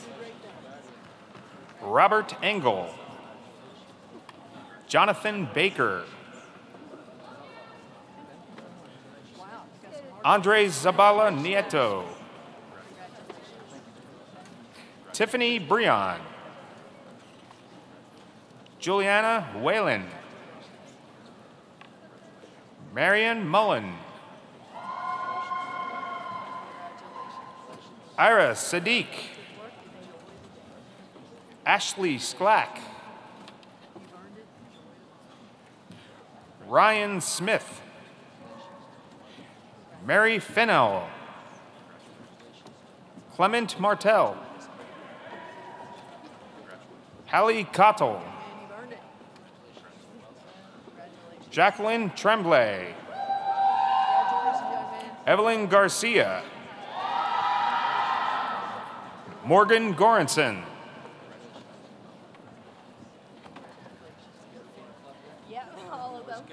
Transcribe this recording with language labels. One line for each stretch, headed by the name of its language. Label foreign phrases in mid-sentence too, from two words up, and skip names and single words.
English: Robert Engel. Jonathan Baker. Andres Zabala Nieto. Tiffany Breon. Juliana Whalen. Marion Mullen. Ira Sadiq. Ashley Sklack. Ryan Smith. Mary Fennell. Clement Martell. Hallie Cottle. Jacqueline Tremblay. Evelyn Garcia. Morgan Goranson. Yeah, all of them.